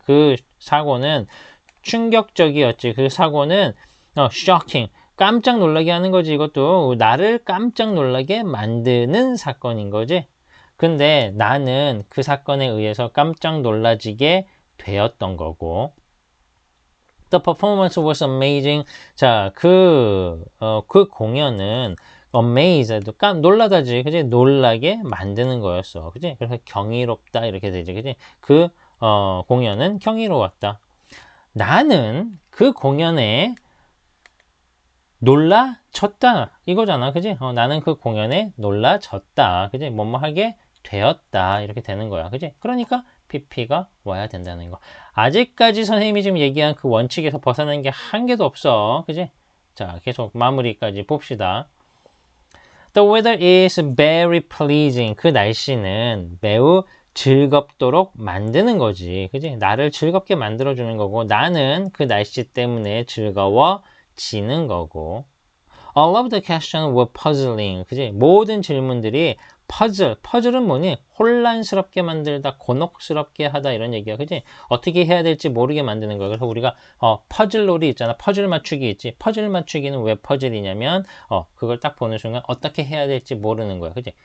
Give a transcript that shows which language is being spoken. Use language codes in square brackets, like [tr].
[ko] 그 사고는 충격적이었지. 그 사고는 shocking. 깜짝 놀라게 하는 거지. 이것도 나를 깜짝 놀라게 만드는 사건인 거지. 근데 나는 그 사건에 의해서 깜짝 놀라지게 되었던 거고. [en] The performance was amazing. [ko] 자, 그 공연은 amazed, 놀라다지, 그지? 놀라게 만드는 거였어, 그지? 그래서 경이롭다 이렇게 되지, 그지? 그 공연은 경이로웠다. 나는 그 공연에 놀라졌다 이거잖아, 그지? 나는 그 공연에 놀라졌다, 그지? 뭐뭐하게 되었다 이렇게 되는 거야, 그지? 그러니까 PP가 와야 된다는 거. 아직까지 선생님이 지금 얘기한 그 원칙에서 벗어나는 게 한 개도 없어, 그지? 자, 계속 마무리까지 봅시다. [en] The weather is very pleasing. [ko] 그 날씨는 매우 즐겁도록 만드는 거지, 그지? 나를 즐겁게 만들어주는 거고, 나는 그 날씨 때문에 즐거워지는 거고. [en] All of the questions were puzzling. [ko] 그지? 모든 질문들이 퍼즐은 뭐니? 혼란스럽게 만들다, 곤혹스럽게 하다 이런 얘기야, 그지? 어떻게 해야 될지 모르게 만드는 거야. 그래서 우리가 퍼즐놀이 있잖아. 퍼즐 맞추기 있지. 퍼즐 맞추기는 왜 퍼즐이냐면 그걸 딱 보는 순간 어떻게 해야 될지 모르는 거야, 그지?